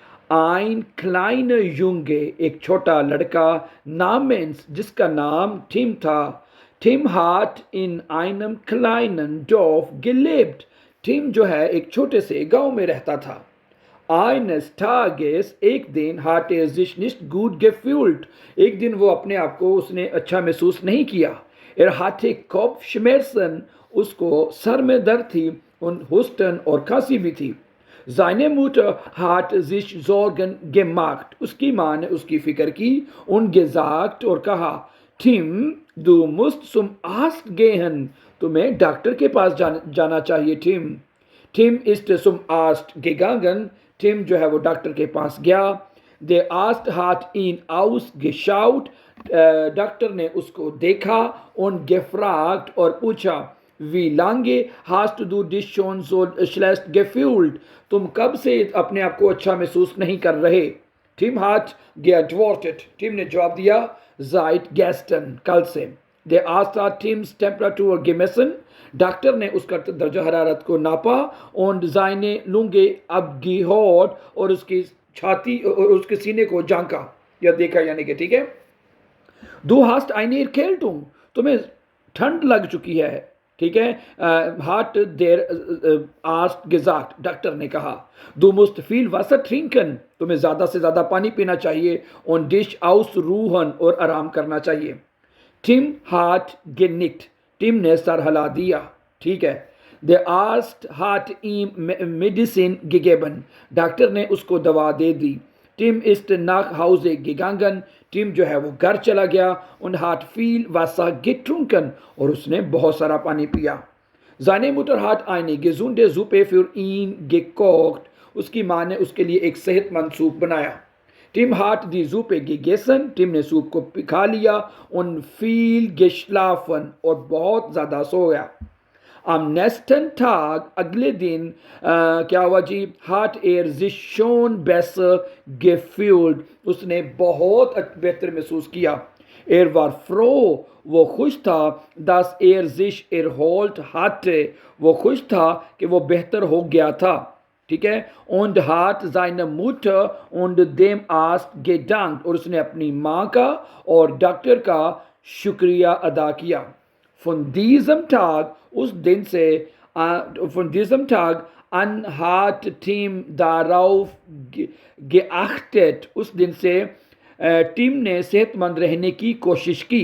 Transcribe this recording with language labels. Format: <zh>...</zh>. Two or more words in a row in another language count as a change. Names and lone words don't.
<de>Ein kleiner Junge,</de> <hi>एक छोटा लड़का, नामेंस, जिसका नाम टिम था।</hi> <de>Tim hat in einem kleinen Dorf gelebt,</de> <hi>टिम जो है एक छोटे से गांव में रहता था।</hi> <de>Eines Tages,</de> <hi>एक दिन,</hi> <de>hatte er sich nicht gut gefühlt,</de> <hi>एक दिन वो अपने आप को उसने अच्छा महसूस नहीं किया।</hi> <de>Er hatte Kopfschmerzen,</de> <hi>उसको सर में दर्द थी,</hi> <de>und Husten</de> <hi>और खांसी भी थी।</hi> <de>Seine Mutter hat sich Sorgen gemacht,</de> <hi>उसकी माँ ने उसकी फिक्र की,</hi> <de>und gesagt</de> <hi>और कहा,</hi> <de>Tim, du musst zum Arzt gehen,</de> <hi>तुम्हें डॉक्टर के पास जाना चाहिए टिम।</hi> <de>टिम ist zum Arzt gegangen,</de> <hi>टिम जो है वो डॉक्टर के पास गया।</hi> <de>Der Arzt hat ihn ausgeschaut,</de> <hi>डॉक्टर ने उसको देखा,</hi> <de>und gefragt</de> <hi>और पूछा,</hi> <de>wie lange hast du dich schon so schlecht gefühlt,</de> <hi>तुम कब से अपने आप को अच्छा महसूस नहीं कर रहे?</hi> <de>Tim hat geantwortet,</de> <hi>टिम ने जवाब दिया,</hi> <de>seit gestern,</de> <hi>कल से।</hi> <de>Der Arzt hat Tims Temperatur gemessen,</de> <hi>डॉक्टर ने उसका दर्जा हरारत को नापा,</hi> <de>und seine Lunge abgehört,</de> <hi>और उसकी छाती और उसके सीने को झांका या देखा, यानी कि ठीक है।</hi> <de>Du hast eine Erkältung,</de> <hi>तुम्हें ठंड लग चुकी है। ठीक है?</hi> <de>hat der Arzt gesagt,</de> <hi>डॉक्टर ने कहा।</hi> <de>Du musst viel Wasser trinken,</de> <hi>तुम्हें ज़्यादा से ज़्यादा पानी पीना चाहिए,</hi> <de>und dich ausruhen,</de> <hi>और आराम करना चाहिए।</hi> <de>Tim hat genickt,</de> <hi>टिम ने सर हिला दिया। ठीक है?</hi> <de>Der Arzt hat ihm Medicine gegeben,</de> <hi>डॉक्टर ने उसको दवा दे दी।</hi> <de>Tim ist nach Hause gegangen,</de> <hi>टिम जो है वो घर चला गया,</hi> <de>und hat viel Wasser getrunken,</de> <hi>और उसने बहुत सारा पानी पिया।</hi> <de>Seine Mutter hat eine gesunde Suppe für ihn gekocht,</de> <hi>उसकी माँ ने उसके लिए एक सेहतमंद सूप बनाया।</hi> <de>Tim hat die Suppe gegessen,</de> <hi>टिम ने सूप को खा लिया,</hi> <de>und viel geschlafen,</de> <hi>और बहुत ज़्यादा सोया।</hi> <de>Am nächsten Tag,</de> <hi>अगले दिन, क्या हुआ जी?</hi> <de>hat er sich schon besser gefühlt,</de> <hi>उसने बहुत बेहतर महसूस किया।</hi> <de>Er war froh,</de> <hi>वो खुश था,</hi> <de>dass er sich erholt hatte,</de> <hi>वो खुश था कि वो बेहतर हो गया था। ठीक है?</hi> <de>und hat seine Mutter und dem Arzt gedankt,</de> <hi>और उसने अपनी माँ का और डॉक्टर का शुक्रिया अदा किया।</hi> <de>von diesem Tag,</de> <hi>उस दिन से,</hi> <de>von diesem Tag an hat Tim darauf geachtet,</de> <hi>उस दिन से टीम ने सेहतमंद रहने की कोशिश की।</hi>